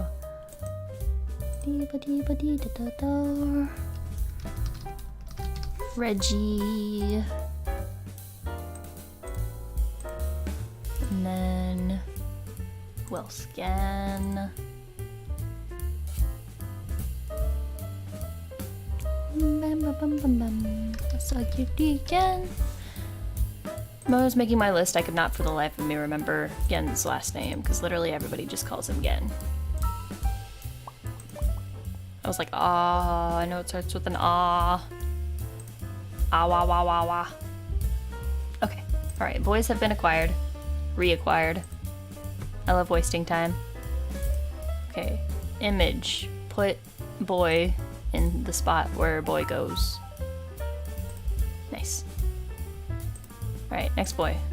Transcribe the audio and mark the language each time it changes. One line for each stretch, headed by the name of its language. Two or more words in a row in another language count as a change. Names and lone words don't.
English: Dee ba dee ba dee da da da. Reggie. And then who else again? Bam ba bam bam bam. I saw you again. When I was making my list, I could not for the life of me remember Gen's last name, because literally everybody just calls him Gen. I was like, ah, I know it starts with an ah. Ah, wah, wah, wah, wah. Okay, alright, boys have been acquired. Reacquired. I love wasting time. Okay, image. Put boy in the spot where boy goes. Nice. Alright, next boy.